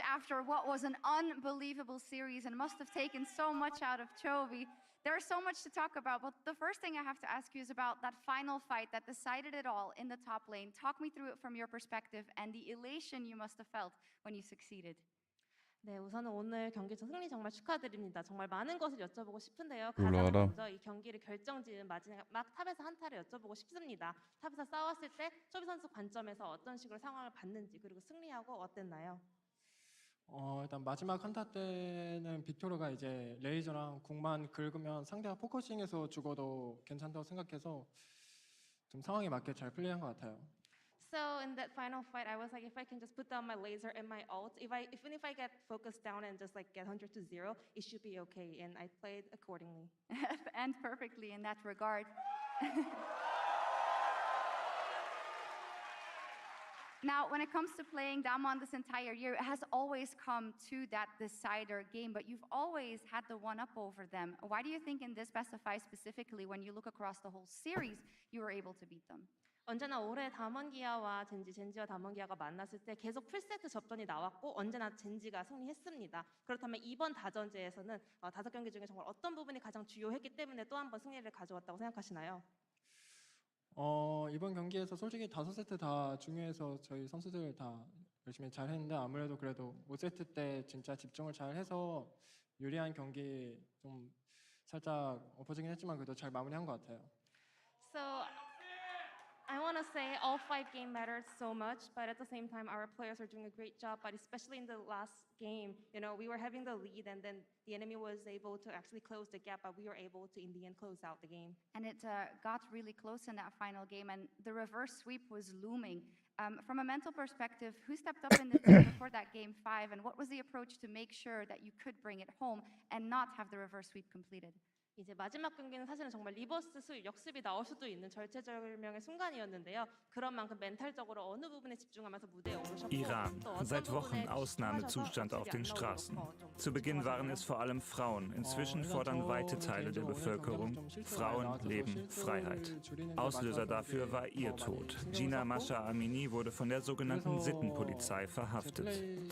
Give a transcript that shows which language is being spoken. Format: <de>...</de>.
<en>After what was an unbelievable series and must have taken so much out of Chovy, there's so much to talk about. But the first thing I have to ask you is about that final fight that decided it all in the top lane. Talk me through it from your perspective and the elation you must have felt when you succeeded.</en> <ko>네, 우선은 오늘 경기에서 승리 정말 축하드립니다. 정말 많은 것을 여쭤보고 싶은데요. 올라와라. 가장 먼저 이 경기를 결정지은 마지막 탑에서 한타를 여쭤보고 싶습니다. 탑에서 싸웠을 때 초비 선수 관점에서 어떤 식으로 상황을 봤는지 그리고 승리하고 어땠나요? 일단 마지막 한타 때는 빅토르가 이제 레이저랑 궁만 긁으면 상대가 포커싱해서 죽어도 괜찮다고 생각해서 좀 상황에 맞게 잘 플레이한 것 같아요.</ko> <en>So in that final fight, I was like, if I can just put down my laser and my ult, even if I get focused down and just like get 100 to 0, it should be okay. And I played accordingly. And perfectly in that regard. Now, when it comes to playing Damwon this entire year, it has always come to that decider game, but you've always had the one-up over them. Why do you think in this best of five specifically, when you look across the whole series, you were able to beat them?</en> <ko>언제나 올해 담원기아와 젠지와 담원기아가 만났을 때 계속 풀세트 접전이 나왔고 언제나 젠지가 승리했습니다. 그렇다면 이번 다전제에서는 5경기 중에 정말 어떤 부분이 가장 주요했기 때문에 또 한 번 승리를 가져왔다고 생각하시나요? 이번 경기에서 솔직히 5세트 다 중요해서 저희 선수들 다 열심히 잘 했는데 아무래도 그래도 5세트 때 진짜 집중을 잘 해서 유리한 경기 좀 살짝 엎어지긴 했지만 그래도 잘 마무리한 것 같아요.</ko> <en>So I want want to say all 5 games mattered so much, but at the same time, our players are doing a great job. But especially in the last game, you know, we were having the lead, and then the enemy was able to actually close the gap, but we were able to, in the end, close out the game. And it got really close in that final game, and the reverse sweep was looming. From a mental perspective, who stepped up in the field before that game 5, and what was the approach to make sure that you could bring it home and not have the reverse sweep completed?</en> <ko>이제 마지막 경기는 사실은 정말 리버스 수입, 역습이 나올 수도 있는 절체절명의 순간이었는데요. 그런 만큼 멘탈적으로 어느 부분에 집중하면서 무대에 오르셨고</ko> <de>Iran. Seit Wochen Ausnahmezustand auf den Straßen. Zu Beginn waren es vor allem Frauen. Inzwischen fordern weite Teile der Bevölkerung: Frauen, Leben, Freiheit. Auslöser dafür war ihr Tod. Gina Masha Amini wurde von der sogenannten Sittenpolizei verhaftet.</de>